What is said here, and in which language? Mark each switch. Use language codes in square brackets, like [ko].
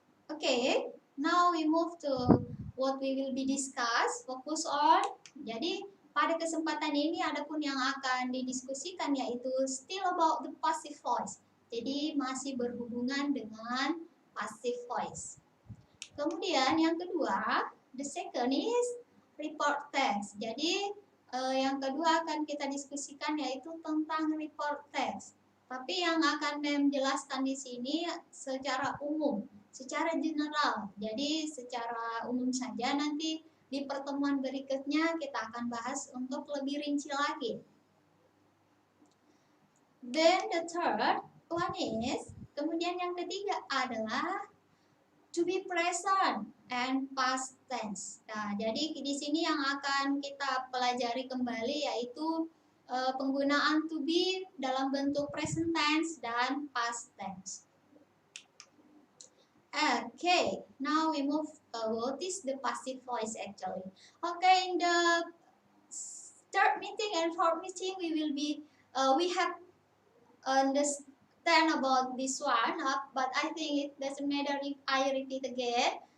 [en] Okay, now we move to what we will be discuss, focus on. [id] Jadi pada kesempatan ini adapun yang akan didiskusikan yaitu [en] still about the passive voice. [id] Jadi masih berhubungan dengan passive voice. Kemudian yang kedua, [en] the second is report text. [id] Jadi yang kedua akan kita diskusikan yaitu tentang report text. Tapi yang akan menjelaskan di sini secara umum, secara general. Jadi secara umum saja, nanti di pertemuan berikutnya kita akan bahas untuk lebih rinci lagi. [en] Then the third one is, [id] kemudian yang ketiga adalah [en] to be present and past tense. [id] Nah, jadi di sini yang akan kita pelajari kembali yaitu penggunaan to be dalam bentuk present tense dan past tense. [en] Okay, now we move. What is the passive voice actually? Okay, in the third meeting and fourth meeting, we have understand about this one, but I think it doesn't matter if I repeat again.